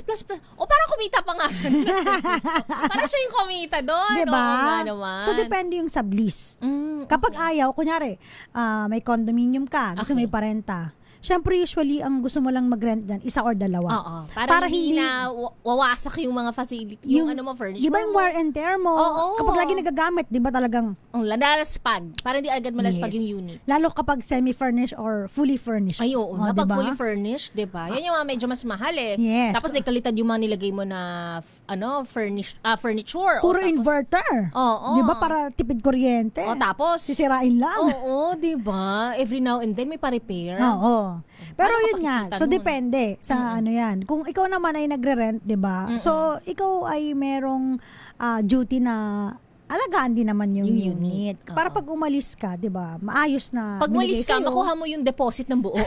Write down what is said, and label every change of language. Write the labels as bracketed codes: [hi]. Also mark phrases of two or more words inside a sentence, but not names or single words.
[tl] O parang kumita pa nga siya. Parang siya yung kumita doon. Diba? Naman. So depende yung sublease. Kapag ayaw, kunyari, may condominium ka, gusto mo iparenta. Siyempre, usually, ang gusto mo lang mag-rent dyan, 1 or 2. Oo. Para hindi na wawasak yung mga facility, yung furniture. Di ba yung [en] wear and tear [tl] mo? Oo. Kapag lagi nagagamit, di ba talagang... Lalaspag. Para hindi agad malaspag yung unit. Lalo kapag [en] semi-furnished or fully furnished. [tl] Ay, oo. Kapag [en] fully furnished, [tl] di ba? Yan yung mga medyo mas mahal eh. [en] Yes. [tl] Tapos nagkalitad yung mga nilagay mo na furniture. Puro inverter. Oo. Di ba? Para tipid kuryente. Tapos sisirain lang. Oo, di ba? [en] Every now and then [tl] may pa-repair. Oo. Pero yun nga, so depende sa ano yan. Kung ikaw naman ay nagre-rent, 'di ba? So ikaw ay merong duty na alagaan din naman yung unit. Para pag umalis ka, 'di ba? Maayos na. Pag umalis ka, makuha mo yung deposit ng buo.